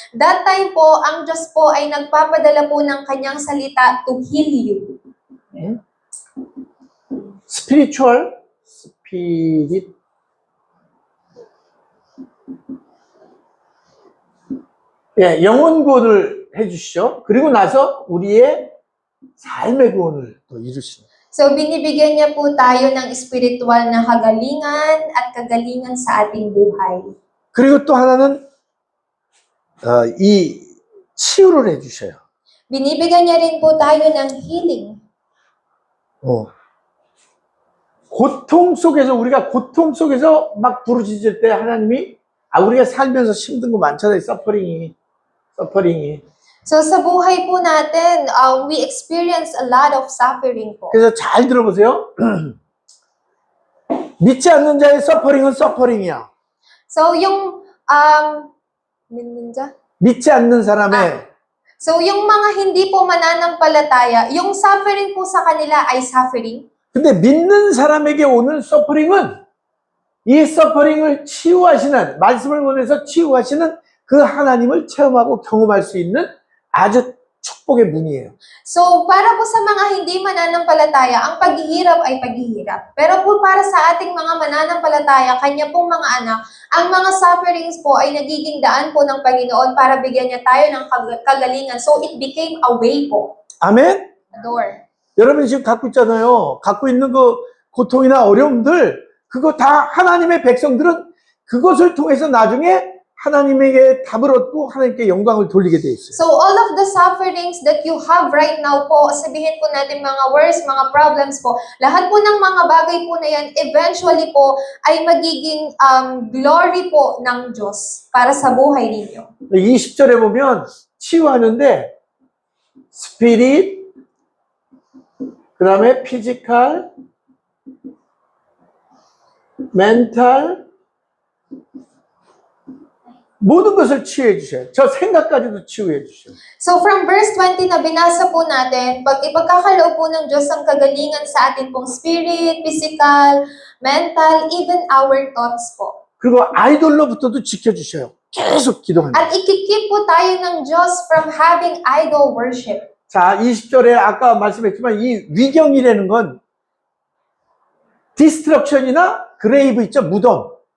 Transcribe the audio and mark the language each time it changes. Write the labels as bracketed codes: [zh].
[tl] That time po, ang Diyos po ay nagpapadala po ng kanyang salita [en] to heal you. [ko] 스피리추얼 스피릿 예, 영혼 구원을 해주시죠. 그리고 나서 우리의 삶의 구원을 또 이루시는. [tl] So binibigyan niya po tayo ng spiritual na kagalingan at kagalingan sa ating buhay. [ko] 그리고 또 하나는 이 치유를 해주셔요. [tl] Binibigyan niya rin po tayo ng healing. [ko] 고통 속에서 우리가 고통 속에서 막 부르짖을 때 하나님이 우리가 살면서 힘든 거 많잖아요. 서퍼링이. [en] So [tl] sa buhay po natin, [en] we experience a lot of suffering po. [ko] 그래서 잘 들어보세요. 믿지 않는 자의 서퍼링은 서퍼링이야. So yung 믿는 자? 믿지 않는 사람의 [tl] So yung mga hindi po mananampalataya, yung suffering po sa kanila ay suffering. [ko] 근데 믿는 사람에게 오는 서퍼링은 이 서퍼링을 치유하시는 말씀을 보내서 치유하시는 그 하나님을 체험하고 경험할 수 있는 아주 축복 축복의 문이에요. [tl] So, para po sa mga hindi mananampalataya, ang paghihirap ay paghihirap. Pero po para sa ating mga mananampalataya, kanya pong mga anak, ang mga sufferings po ay nagiging daan po ng Panginoon para bigyan niya tayo ng kagalingan. [en] So, it became a way po. [ko] 아멘? [en] A door. [ko] 여러분이 지금 갖고 있잖아요. 갖고 있는 그 고통이나 어려움들, 그거 다 하나님의 백성들은 그것을 통해서 나중에 하나님에게 답을 얻고 하나님께 영광을 돌리게 돼 있어요. [tl] So, [en] all of the sufferings that you have right now [tl] po, sabihin po natin mga worries, mga problems po, lahat po ng mga bagay po na yan, eventually po, ay magiging glory po ng Diyos para sa buhay ninyo. [ko] 20절에 보면 치유하는데 스피릿, 그 다음에 피지컬, 멘탈, 모든 것을 치유해 주셔요. 저 생각까지도 치유해 주셔요. [en] So from verse 20 [tl] na binasa po natin, pag ipagkakaloob po ng Diyos ang kagalingan sa atin pong spirit, physical, mental, [en] even our thoughts [tl] po. [ko] 그리고 아이돌로부터도 지켜주셔요. 계속 기도합니다. [tl] At ikikip po tayo ng Diyos [en] from having idol worship. [ko] 자, 20절에 아까 말씀했지만 이 위경이라는 건 디스트럭션이나 그레이브 있죠? 무덤.